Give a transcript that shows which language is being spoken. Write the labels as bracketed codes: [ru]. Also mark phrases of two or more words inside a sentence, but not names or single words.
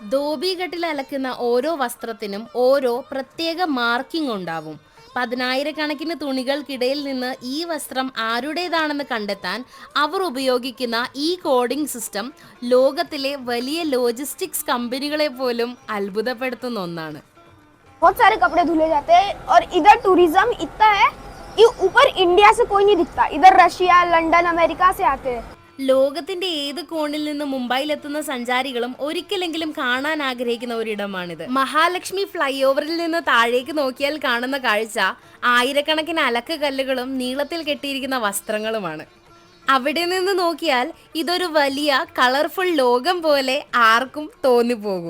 [ml] ധോബിഘട്ടിൽ അലക്കുന്ന ഓരോ വസ്ത്രത്തിനും ഓരോ പ്രത്യേക മാർക്കിംഗ് ഉണ്ടാവും. 10,000-കണക്കിന് തുണികൾക്കിടയിൽ നിന്ന് ഈ വസ്ത്രം ആരുടേതാണെന്ന് കണ്ടെത്താൻ അവർ ഉപയോഗിക്കുന്ന ഈ [en] coding system [ml] ലോകത്തിലെ വലിയ ലോജിസ്റ്റിക്സ് കമ്പനികളെ പോലും അത്ഭുതപ്പെടുത്തുന്ന ഒന്നാണ്. [hi] बहुत सारे कपड़े धुले जाते हैं और इधर टूरिज्म इतना है कि ऊपर इंडिया से कोई नहीं दिखता, इधर रशिया, लंदन, अमेरिका से आते हैं. [ml] ലോകത്തിന്റെ ഏത് കോണിൽ നിന്ന് മുംബൈയിലെത്തുന്ന സഞ്ചാരികളും ഒരിക്കലെങ്കിലും കാണാൻ ആഗ്രഹിക്കുന്ന ഒരിടമാണിത്. മഹാലക്ഷ്മി ഫ്ലൈ ഓവറിൽ നിന്ന് താഴേക്ക് നോക്കിയാൽ കാണുന്ന കാഴ്ച ആയിരക്കണക്കിന് അലക്ക് കല്ലുകളും നീളത്തിൽ കെട്ടിയിരിക്കുന്ന വസ്ത്രങ്ങളുമാണ്. അവിടെ നിന്ന് നോക്കിയാൽ ഇതൊരു വലിയ കളർഫുൾ ലോകം പോലെ ആർക്കും തോന്നിപ്പോകും.